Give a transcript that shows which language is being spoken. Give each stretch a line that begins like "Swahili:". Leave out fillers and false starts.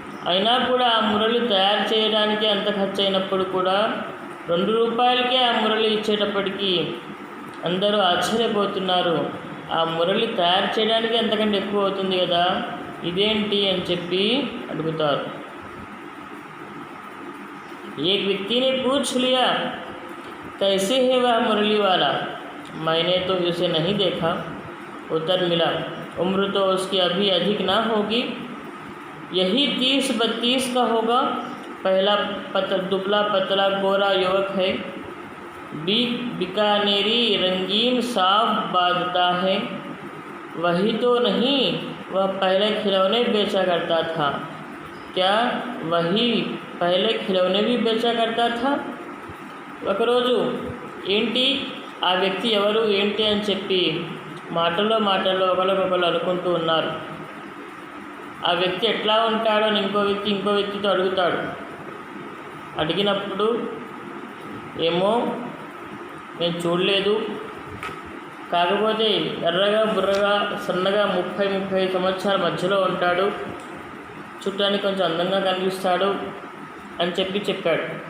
Telugu: అయినా కూడా ఆ మురళి తయారు చేయడానికి అంత ఖర్చు అయినప్పుడు కూడా 2 రూపాయలకే ఆ మురళి ఇచ్చేటప్పటికీ అందరూ ఆశ్చర్యపోతున్నారు. ఆ మురళి తయారు చేయడానికి అంతకంటే ఎక్కువ అవుతుంది కదా, ఇదేంటి అని చెప్పి అడుగుతారు.
Hindi: एक व्यक्ति ने पूछ लिया, कैसे है वह मुरली वाला? मैंने तो उसे नहीं देखा. उत्तर मिला, उम्र तो उसकी अभी अधिक ना होगी, यही 30-32 का होगा. पहला दुबला पतला गोरा युवक है. बीकानेरी रंगीन साफ बाजता है, वही तो नहीं वह पहले खिलौने बेचा करता था। क्या वही पहले खिलौने भी बेचा करता था?
Telugu: ఒకరోజు ఏంటి ఆ వ్యక్తి ఎవరు ఏంటి అని చెప్పి మాటల్లో ఒకరికొకరు అనుకుంటూ ఉన్నారు. ఆ వ్యక్తి ఎట్లా ఉంటాడో అని ఇంకో వ్యక్తితో అడుగుతాడు. అడిగినప్పుడు ఏమో నేను చూడలేదు, కాకపోతే ఎర్రగా బుర్రగా సన్నగా 30-35 సంవత్సరాల మధ్యలో ఉంటాడు, చూడటానికి కొంచెం అందంగా కనిపిస్తాడు అని చెప్పాడు.